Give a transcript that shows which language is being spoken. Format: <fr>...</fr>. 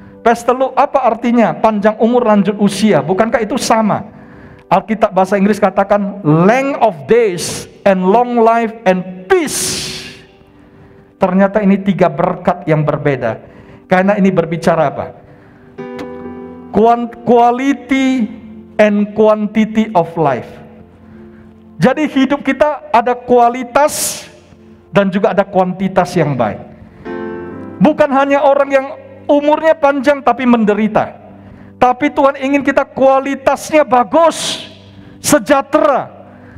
<id>Pesteluk, apa artinya panjang umur lanjut usia? Bukankah itu sama? Alkitab bahasa Inggris katakan</id> <en>length of days and long life and peace.</en> <id>Ternyata ini 3 berkat yang berbeda. Karena ini berbicara apa?</id> <en>Quality and quantity of life.</en> <id>Jadi hidup kita ada kualitas dan juga ada kuantitas yang baik. Bukan hanya orang yang umurnya panjang tapi menderita. Tapi Tuhan ingin kita kualitasnya bagus, sejahtera.</id>